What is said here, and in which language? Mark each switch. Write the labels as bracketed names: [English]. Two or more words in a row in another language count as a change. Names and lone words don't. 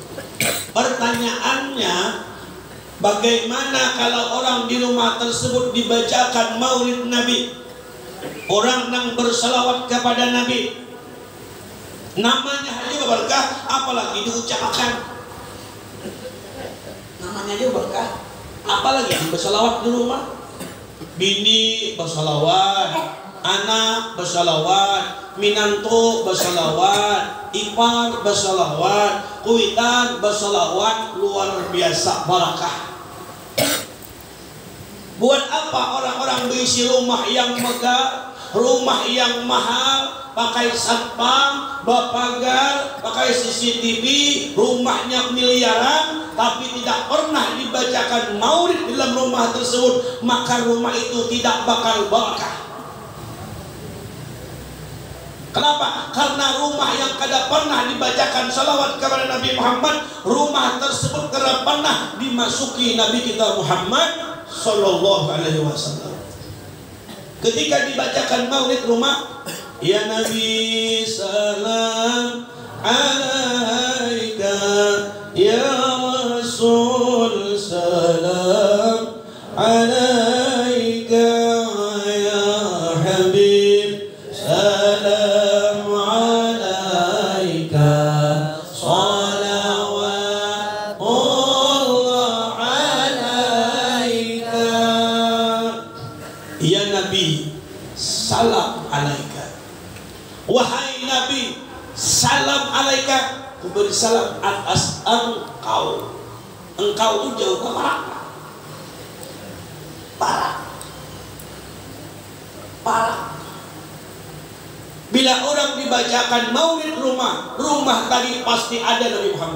[Indonesian] Pertanyaannya, bagaimana kalau orang di rumah tersebut dibacakan maulid Nabi, orang yang bersalawat kepada Nabi, namanya aja berkah, apalagi diucapkan. Namanya aja berkah, apalagi yang bersalawat di rumah. Bini bersalawat, anak bersalawat, minantu bersalawat, ipar bersalawat, kuitan bersalawat, luar biasa barakah. Buat apa orang-orang berisi rumah yang megah, rumah yang mahal, pakai satpam, bapagar, pakai CCTV, rumahnya miliaran, tapi tidak pernah dibacakan maulid di dalam rumah tersebut, maka rumah itu tidak bakal barakah. Kenapa? Karena rumah yang kada pernah dibacakan salawat kepada Nabi Muhammad, rumah tersebut tidak pernah dimasuki Nabi kita Muhammad [Arabic] صلى الله عليه وسلم. [Indonesian] Ketika dibacakan maulid rumah, [Arabic] يا نبي سلام عليك يا رسول سلام عليك يا حبيب سلام عليك صلوات الله عليك. يا نبي سلام عليك, [Indonesian] wahai Nabi [Arabic] سلام عليك, [Indonesian] kuberi salam atas engkau. Engkau itu jauh ke parah. Bila orang dibacakan maulid rumah tadi pasti ada Nabi Muhammad.